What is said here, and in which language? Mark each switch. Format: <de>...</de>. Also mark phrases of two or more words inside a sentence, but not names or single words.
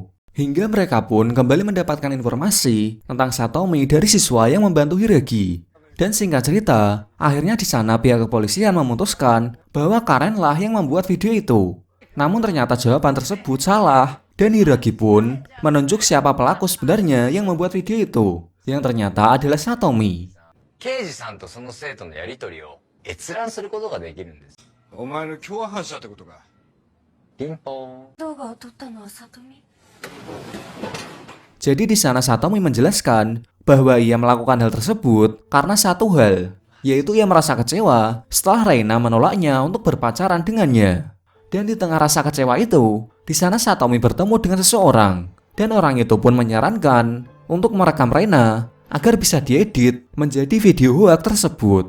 <id>Hingga mereka pun kembali mendapatkan informasi tentang Satomi dari siswa yang membantu Hiragi. Dan singkat cerita, akhirnya di sana pihak kepolisian memutuskan bahwa Karen lah yang membuat video itu. Namun ternyata jawaban tersebut salah, dan Hiragi pun menunjuk siapa pelaku sebenarnya yang membuat video itu, yang ternyata adalah Satomi.</id> <ja>刑事さんとその生徒のやりとりを閲覧することができるんです。お前の共犯者ってことか。ピンポーン。動画を撮ったのは里美。</ja> <id>Jadi di sana Satomi menjelaskan bahwa ia melakukan hal tersebut karena satu hal, yaitu ia merasa kecewa setelah Reina menolaknya untuk berpacaran dengannya. Dan di tengah rasa kecewa itu, di sana Satomi bertemu dengan seseorang, dan orang itu pun menyarankan untuk merekam Reina agar bisa diedit menjadi video hoax tersebut.</id>